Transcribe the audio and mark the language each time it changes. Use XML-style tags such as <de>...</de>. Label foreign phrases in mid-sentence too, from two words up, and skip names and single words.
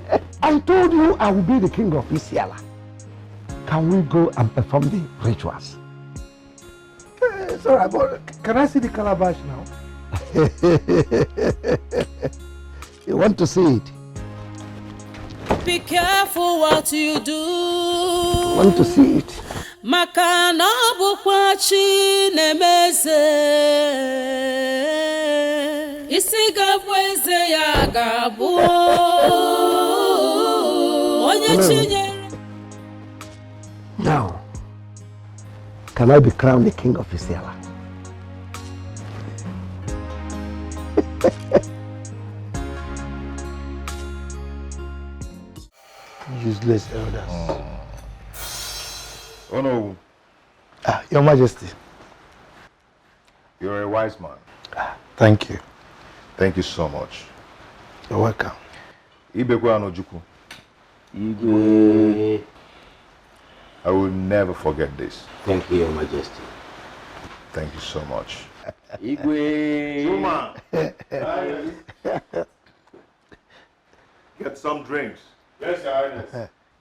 <en>I told you I will be the king of Isiala. Can we go and perform the rituals? It's all right, but can I see the calabash now? You want to see it? Be careful what you do. Want to see it?</en> <ig>Maka na bukwa Chinemeze. Isi gabu eze ya gabu. Onye Chinye.</ig> <en>Now, can I be crowned the king of Isiala? Useless elders. Oh no. Your Majesty. You're a wise man. Thank you. Thank you so much. You're welcome. Ibekwe Anojuku. Igwe. I will never forget this. Thank you, Your Majesty. Thank you so much. Igwe. Zuma. Get some drinks. Yes, Your Highness.</en>